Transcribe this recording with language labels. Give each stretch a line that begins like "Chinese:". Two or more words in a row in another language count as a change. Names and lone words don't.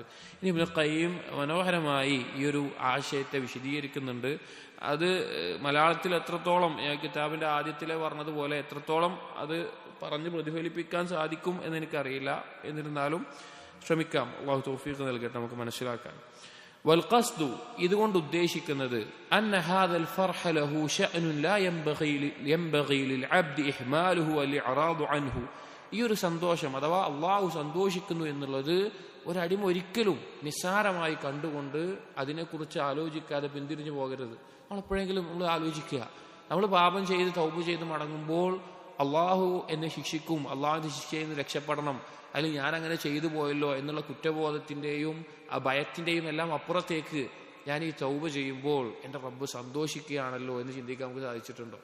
Malayalam: ഇനി ഇബ്നുൽ ഖയ്യിം മനോഹരമായി ഈ ഒരു ആശയത്തെ വിശദീകരിക്കുന്നുണ്ട്. അത് മലയാളത്തിൽ എത്രത്തോളം, കിതാബിന്റെ ആദ്യത്തിലെ പറഞ്ഞതുപോലെ എത്രത്തോളം അത് പറഞ്ഞ് പ്രതിഫലിപ്പിക്കാൻ സാധിക്കും എന്നെനിക്കറിയില്ല, എന്നിരുന്നാലും ശ്രമിക്കാം. അല്ലാഹു തൗഫീഖ് നൽകട്ടെ നമുക്ക് മനസ്സിലാക്കാൻ.
Arabic: والقصد
Malayalam: ഇതുകൊണ്ട് ഉദ്ദേശിക്കുന്നത്
Arabic: أن هذا الفرح له شأن لا ينبغي للعبد إهماله والإعراض عنه.
Malayalam: ഈ ഒരു സന്തോഷം അഥവാ അള്ളാഹു സന്തോഷിക്കുന്നു എന്നുള്ളത് ഒരടിമ ഒരിക്കലും നിസ്സാരമായി കണ്ടുകൊണ്ട് അതിനെക്കുറിച്ച് ആലോചിക്കാതെ പിന്തിരിഞ്ഞു പോകരുത്. നമ്മളെപ്പോഴെങ്കിലും നമ്മൾ ആലോചിക്കുക, നമ്മൾ പാപം ചെയ്ത് തൗബ ചെയ്ത് മടങ്ങുമ്പോൾ അള്ളാഹു എന്നെ ശിക്ഷിക്കും, അള്ളാഹുവിന്റെ ശിക്ഷയിൽ നിന്ന് രക്ഷപ്പെടണം, അല്ലെങ്കിൽ ഞാൻ അങ്ങനെ ചെയ്തു പോയല്ലോ എന്നുള്ള കുറ്റബോധത്തിന്റെയും ആ ഭയത്തിന്റെയും എല്ലാം അപ്പുറത്തേക്ക് ഞാൻ ഈ തൗബ ചെയ്യുമ്പോൾ എൻ്റെ റബ്ബ് സന്തോഷിക്കുകയാണല്ലോ എന്ന് ചിന്തിക്കാൻ നമുക്ക് സാധിച്ചിട്ടുണ്ടോ?